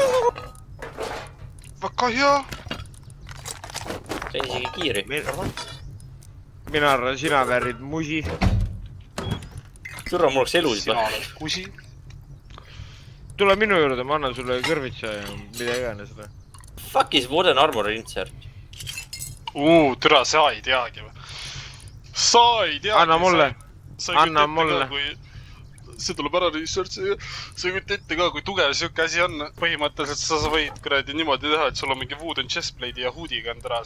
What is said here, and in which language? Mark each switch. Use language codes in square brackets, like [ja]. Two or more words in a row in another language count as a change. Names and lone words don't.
[et] Väga hea. Sain isegi kiiri. Mina arvan, sina väärid musi. Türa, mul oleks elusid. Sina oled kusi. Tule minu juurde, ma annan sulle kõrvitsa ja mida iganes. [en] Fuck is wooden armor insert. [et] Türa, sa ei teagi või? Sa ei teagi. Anna mulle. Anna mulle. See tuleb ära research ja sa ei kütte ette ka, kui tugev siuke asi on. Põhimõtteliselt sa võid kuradi niimoodi teha, et sul on mingi [en] wooden chestplate'i [et] ja hoodiga on ära.